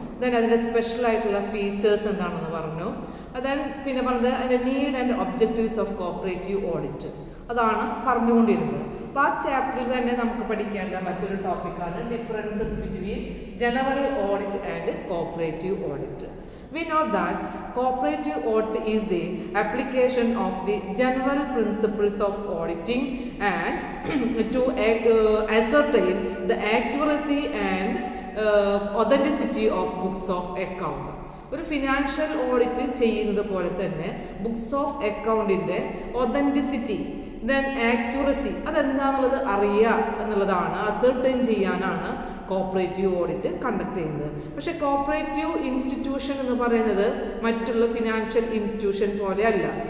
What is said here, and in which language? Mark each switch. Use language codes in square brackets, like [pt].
[ml] Then അതിൻ്റെ special ആയിട്ടുള്ള features എന്താണെന്ന് പറഞ്ഞു. ദെൻ പിന്നെ പറഞ്ഞത് അതിൻ്റെ [en] need and objectives of cooperative audit, [ml] അതാണ് പറഞ്ഞുകൊണ്ടിരുന്നത്. അപ്പോൾ ആ ചാപ്റ്ററിൽ തന്നെ നമുക്ക് പഠിക്കേണ്ട മറ്റൊരു ടോപ്പിക്കാണ് [en] Differences between general audit and cooperative audit. We know that cooperative audit is the application of the general principles of auditing and to ascertain the accuracy and authenticity of books of account. [ml] ഒരു financial audit ചെയ്യുന്നത് പോലെ തന്നെ books of അക്കൗണ്ടിൻ്റെ authenticity, then accuracy, അതെന്താണെന്നുള്ളത് അറിയുക എന്നുള്ളതാണ്, ascertain ചെയ്യാനാണ് cooperative audit conduct ചെയ്യുന്നത്. പക്ഷേ കോപ്പറേറ്റീവ് ഇൻസ്റ്റിറ്റ്യൂഷൻ എന്ന് പറയുന്നത് മറ്റുള്ള ഫിനാൻഷ്യൽ ഇൻസ്റ്റിറ്റ്യൂഷൻ പോലെ അല്ല.